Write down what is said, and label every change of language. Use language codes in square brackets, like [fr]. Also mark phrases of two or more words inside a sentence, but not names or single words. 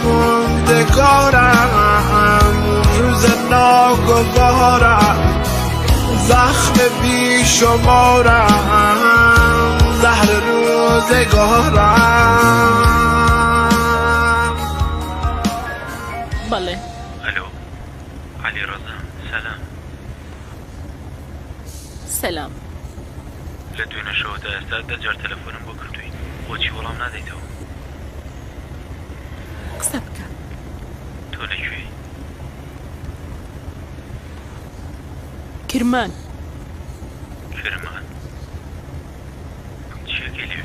[fa] موندگارم روز ناگوارم زخم بی شمارم زهر روزگارم بله الو علی رضا سلام سلام [ckb] لە دوێنە شەوەدا ئێستا دەجار تەلەفۆنم بۆ کردووی بۆچی وەڵام نادەیتەوە قسە بکە تۆ لەکوێی کرمان چیەکەی لەوێ